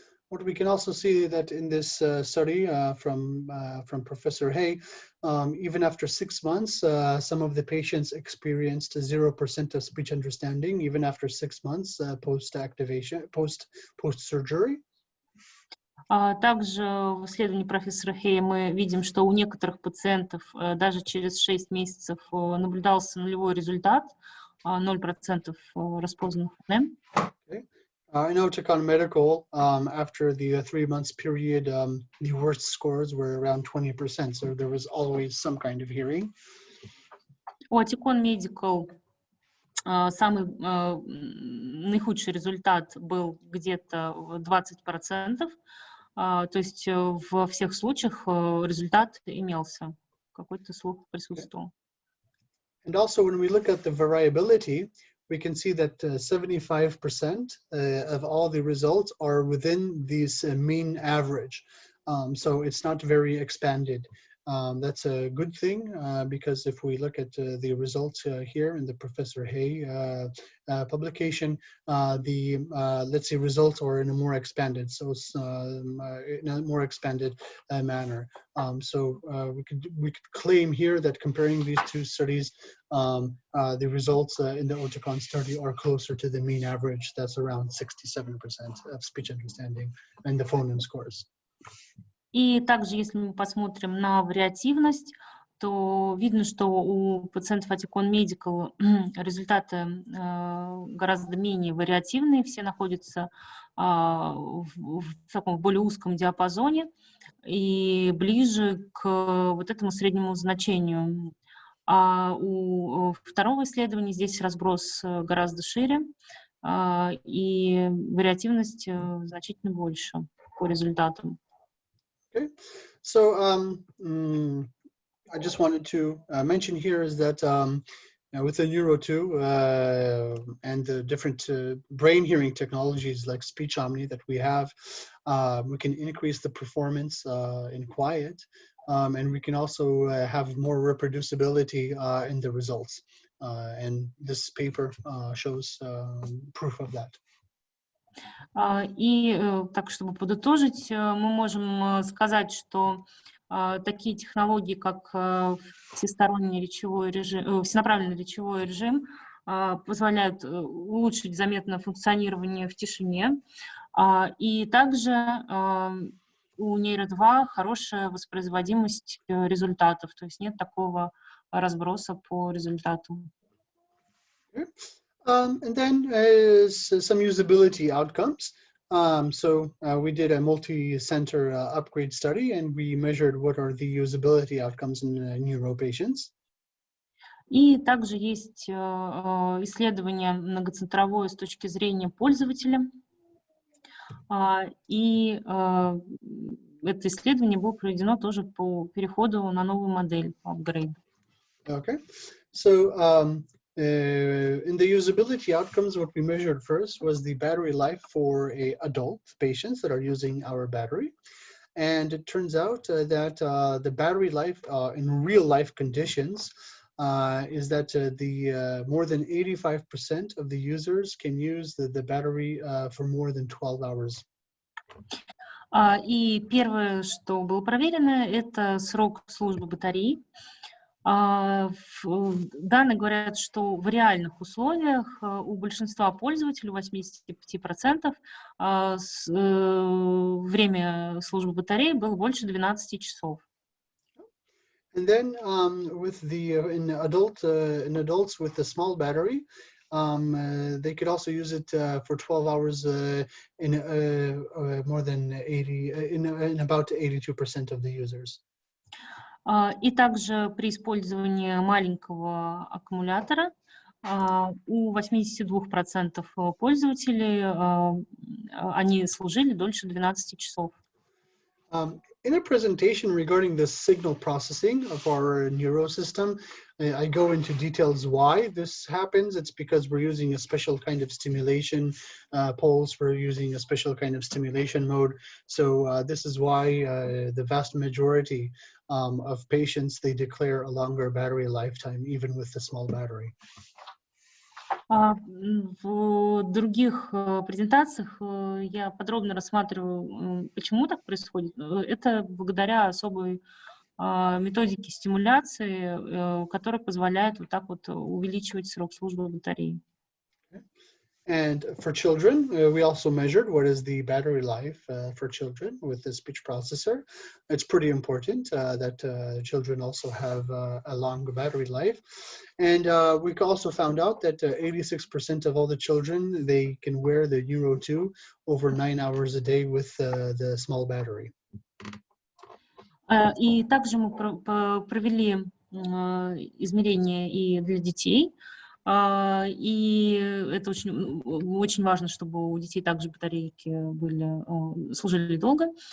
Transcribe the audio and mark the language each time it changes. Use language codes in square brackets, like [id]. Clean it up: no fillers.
[en] What we can also see that in this study from Professor Hay, even after 6 months, some of the patients experienced 0% of speech understanding, even after 6 months post-activation, post-surgery. [ru] Также в исследовании профессора Хея мы видим, что у некоторых пациентов даже через 6 месяцев наблюдался нулевой результат, 0% распознанных фонем. [en] In Oticon Medical, after the 3 months period, the worst scores were around 20%, so there was always some kind of hearing. [ru] У Oticon Medical самый наихудший результат был где-то 20%, то есть во всех случаях результат имелся, какой-то слух присутствовал. [en] And also when we look at the variability, we can see that 75% of all the results are within this mean average. So it's not very expanded. That's a good thing because if we look at the results here in the Professor Hay publication, let's say results are in a more expanded, so it's in a more expanded manner. So we could claim here that comparing these two studies, the results in the Oticon study are closer to the mean average. That's around 67% of speech understanding and the phoneme scores. [ru] И также, если мы посмотрим на вариативность, то видно, что у пациентов Oticon Medical результаты гораздо менее вариативные, все находятся в таком более узком диапазоне и ближе к вот этому среднему значению. А у второго исследования здесь разброс гораздо шире, и вариативность значительно больше по результатам. [en] Okay, so I just wanted to mention here is that with the Neuro 2 and the different brain hearing technologies like Speech Omni that we have, we can increase the performance in quiet, and we can also have more reproducibility in the results. And this paper shows proof of that. [ru] И так, чтобы подытожить, мы можем сказать, что такие технологии, как всесторонний речевой режим, всенаправленный речевой режим, позволяют улучшить заметно функционирование в тишине. И также у Neuro 2 хорошая воспроизводимость результатов, то есть нет такого разброса по результатам. [en] And then some usability outcomes. So we did a multi-center upgrade study and we measured what are the usability outcomes in neuro patients. [ru] И также есть исследование многоцентровое с точки зрения пользователя. И это исследование было проведено тоже по переходу на новую модель, upgrade. [en] Okay. So in the usability outcomes, what we measured first was the battery life for adult patients that are using our battery. And it turns out that the battery life in real life conditions is that the more than 85% of the users can use the battery for more than 12 hours. [ru] И первое, что было проверено, это срок службы батареи. Данные говорят, что в реальных условиях у большинства пользователей, 85%, время службы батареи было больше 12 часов. [en] And then in adults with a small battery, they could also use it for 12 hours in about 82% of the users. [ru] И также при использовании маленького аккумулятора у 82% пользователей они служили дольше 12 часов. [en] In a presentation regarding the signal processing of our neuro system, I go into details why this happens. It's because we're using a special kind of stimulation pulse. We're using a special kind of stimulation mode. So this is why the vast majority of patients, they declare a longer battery lifetime, even with the small battery. [ru] В других презентациях я подробно рассматриваю, почему так происходит. Это благодаря особой методике стимуляции, которая позволяет вот так вот увеличивать срок службы батареи. [en] And for children, we also measured what is the battery life for children with the speech processor. It's pretty important that children also have a long battery life. And we also found out that 86% of all the children, they can wear the Neuro 2 over 9 hours a day with the small battery. [ru] И также мы провели измерения и для детей. И это очень важно, чтобы у детей также батарейки служили долго.